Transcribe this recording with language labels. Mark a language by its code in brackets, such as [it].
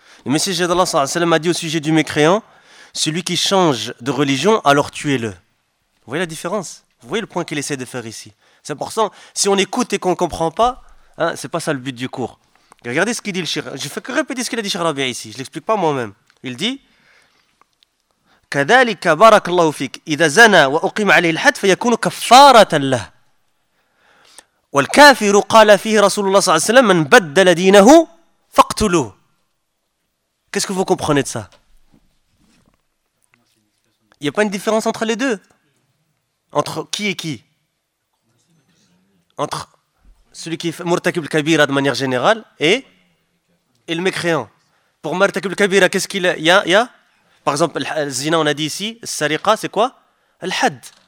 [fr] Le messager d'Allah a dit au sujet du mécréant, celui qui change de religion, alors tuez-le. Vous voyez la différence? Vous voyez le point qu'il essaie de faire ici? C'est important, si on écoute et qu'on ne comprend pas, c'est pas ça le but du cours. Regardez ce qu'il dit le Cheikh. Je ne fais que répéter ce qu'il a dit Cheikh Rabi'a ici, je ne l'explique pas moi-même. Il dit, [ar] كذلك بارك الله فيك إذا زنى وأقيم عليه الحد فيكون كفارة له والكافر قال فيه رسول الله صلى الله عليه وسلم من بدل دينه فاقتلوه. [fr] Qu'est-ce que vous comprenez de ça? Il y a pas une différence entre les deux? Entre qui et qui? entre celui qui fait Murtakib al-Kabira de manière générale et le mécréant. Pour Murtakib al-Kabira, qu'est-ce qu'il y a, par exemple, le zina, on a dit ici, le sariqa, c'est quoi? Al-had.